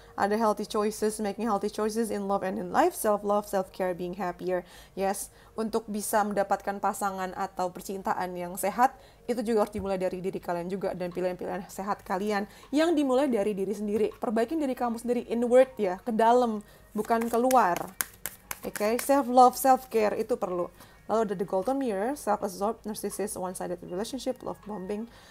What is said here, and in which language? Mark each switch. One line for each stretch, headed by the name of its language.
English: Ada healthy choices, making healthy choices in love and in life. Self-love, self-care, being happier.
Indonesian: Yes, untuk bisa mendapatkan pasangan atau percintaan yang sehat, itu juga harus dimulai dari diri kalian juga. Dan pilihan-pilihan sehat kalian yang dimulai dari diri sendiri. Perbaikin diri kamu sendiri, inward ya, ke dalam, bukan keluar. Okay? Self-love, self-care, itu perlu. Lalu ada
English: the golden mirror, self-absorbed, narcissist, one-sided relationship, love bombing.